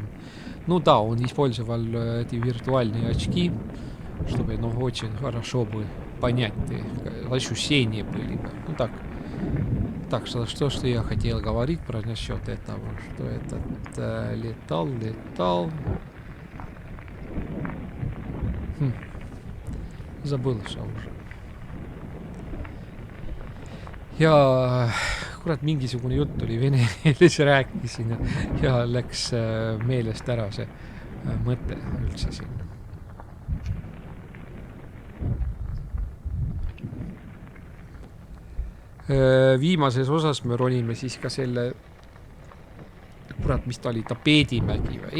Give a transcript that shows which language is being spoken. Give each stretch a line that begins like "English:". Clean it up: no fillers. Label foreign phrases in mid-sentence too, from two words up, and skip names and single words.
Russian: Ну да, он использовал эти виртуальные очки, чтобы, очень хорошо бы понять, ощущения были бы. Ну так что я хотел говорить про насчет этого, что этот летал. Забыл что уже.
Estonian: Ja kurat, mingisugune jutt oli vene keeles, rääkisin ja läks meelest ära see mõte üldse siin. Viimases osas me ronime siis ka selle, kurat, mis ta oli, tapeedimägi või?